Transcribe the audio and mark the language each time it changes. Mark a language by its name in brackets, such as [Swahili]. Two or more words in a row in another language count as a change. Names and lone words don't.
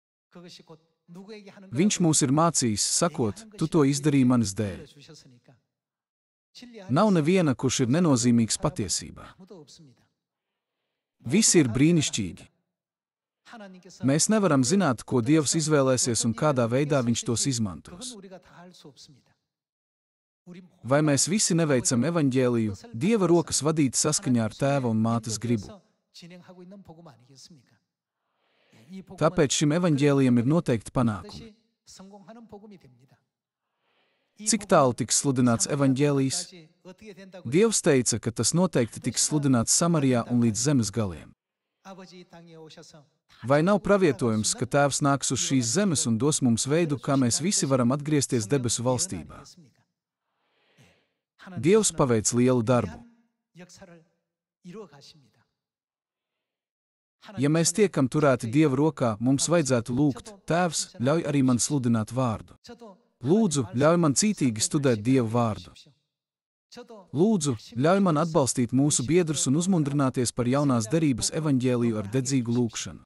[Latvian] Viņš mūs ir mācījis, sakot, tu to izdarīji manis dēļ. Nav neviena, kurš ir nenozīmīgs patiesībā. Visi ir brīnišķīgi. [Korean] 하나님께서 [Latvian] Mēs nevaram zināt, ko Dievs izvēlēsies un kādā veidā viņš tos [Korean] 그건 [Latvian] izmantos. [Korean] 우리가 다 알 수 없습니다. 우리 [Latvian] Vai mēs visi neveicam evaņģēliju, Dieva rokas vadīt saskaņā ar tēva un mātes gribu? [Korean] 진행하고 있는 복음 아니겠습니까? 이 복음은 [Latvian] Tāpēc šim evaņģēlijam ir noteikti panākumi. [Korean] 반드시 성공하는 복음이 됩니다. [Latvian] Cik tālu tiks sludināts evaņģēlijs? [Korean] 어떻게 된다고 [Latvian] Dievs teica, ka tas noteikti tiks sludināts Samarijā un līdz zemes galiem. [Korean] 아버지 이 땅에 오셔서 [Latvian] Vai nav pravietojums, ka Tēvs nāks uz šīs zemes un dos mums veidu, kā mēs visi varam atgriezties debesu valstībā? Dievs paveic lielu darbu. [Korean] 역사를 이루어 가십니다. [Latvian] Ja mēs tiekam turēti Dieva rokā, mums vajadzētu lūgt: Tēvs, ļauj arī man sludināt vārdu. Lūdzu, ļauj man cītīgi studēt Dieva vārdu. Lūdzu, ļauj man atbalstīt mūsu biedrus un uzmundrināties par jaunās derības evaņģēliju ar dedzīgu lūgšanu.